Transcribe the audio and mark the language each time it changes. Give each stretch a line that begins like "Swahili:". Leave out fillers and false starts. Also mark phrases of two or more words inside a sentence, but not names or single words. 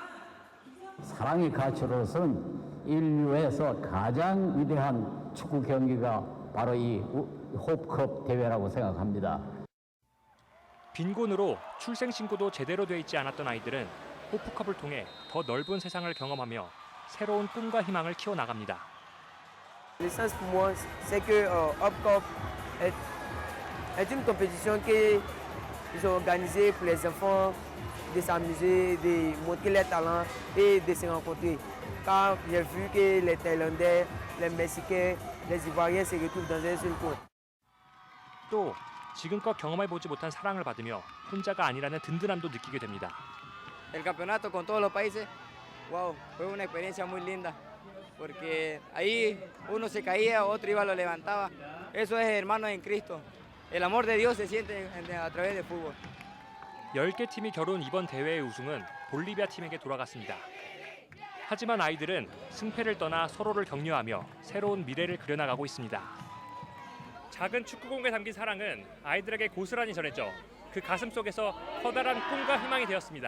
Korean: 사랑의 가치로서는 인류에서 가장 위대한 축구 경기가 바로 이 호프컵 대회라고 생각합니다. 빈곤으로 출생 신고도 제대로 돼 있지 않았던 아이들은 호프컵을 통해 더 넓은 세상을 경험하며 새로운 꿈과 희망을 키워나갑니다.
French: L'essence pour moi, c'est que Hopcop est une compétition qui est organisée pour les enfants de s'amuser, de montrer leurs talents et de se rencontrer. Car j'ai vu que les Thaïlandais, les Mexicains, les Ivoiriens se retrouvent dans un seul coin.
Korean: 또 지금껏 경험해보지 못한 사랑을 받으며 혼자가 아니라는 든든함도 느끼게 됩니다.
Spanish: El campeonato con todos los países, wow, fue una experiencia muy linda, porque ahí uno se caía, otro iba lo levantaba. Eso es hermanos en Cristo. El amor de Dios se siente a través del fútbol.
Korean: 10개 팀이 겨룬 이번 대회의 우승은 볼리비아 팀에게 돌아갔습니다. 하지만 아이들은 승패를 떠나 서로를 격려하며 새로운 미래를 그려나가고 있습니다. 작은 축구공에 담긴 사랑은 아이들에게 고스란히 전했죠. 그 가슴 속에서 커다란 꿈과 희망이 되었습니다.